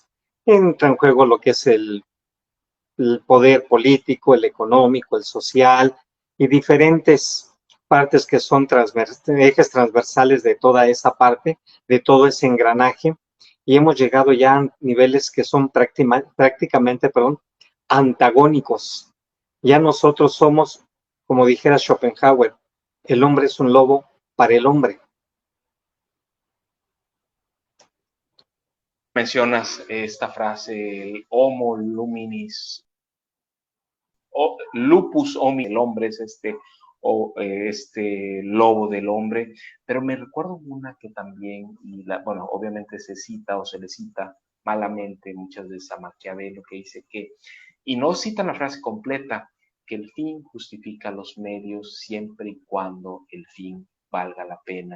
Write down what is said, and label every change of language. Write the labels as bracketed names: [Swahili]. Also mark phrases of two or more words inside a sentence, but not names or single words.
[Spanish] Entra en juego lo que es el poder político, el económico, el social y diferentes partes que son ejes transversales de toda esa parte, de todo ese engranaje, y hemos llegado ya a niveles que son prácticamente antagónicos. Ya nosotros somos, como dijera Schopenhauer, el hombre es un lobo para el hombre. Mencionas esta frase, el [Latin] homo luminis, lupus homi, [Spanish] el hombre es este lobo del hombre, pero me recuerdo una que también, bueno, obviamente se cita o se le cita malamente muchas veces a Maquiavelo, que dice que, y no citan la frase completa, que el fin justifica los medios siempre y cuando el fin valga la pena.